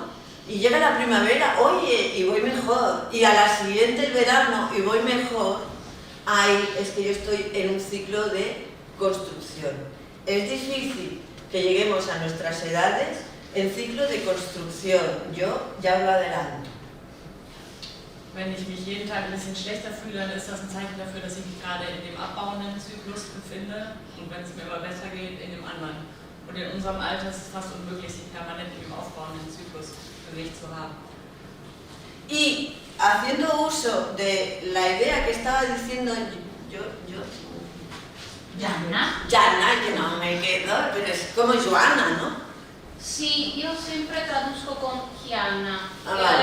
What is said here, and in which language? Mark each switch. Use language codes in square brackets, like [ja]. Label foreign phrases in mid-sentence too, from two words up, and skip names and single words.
[es] Y llega la primavera, oye, y voy mejor. Y a la siguiente el verano, y voy mejor. Ahí es que yo estoy en un ciclo de construcción. Es difícil que lleguemos a nuestras edades en ciclo de construcción. Yo ya lo adelanto. [de] Wenn ich mich jeden Tag ein bisschen schlechter fühle, dann ist das ein Zeichen dafür, dass ich mich gerade in dem abbauenden Zyklus befinde und wenn es mir aber besser geht, in dem anderen. Und in unserem Alter ist es fast unmöglich, sich permanent in dem aufbauenden Zyklus bewegt zu haben. [es] Y haciendo uso de la idea que estaba diciendo Gianna, que no me quedo, pero es como Joana, ¿no? [it] sì, io sempre tradusco con Gianna, [es] vale.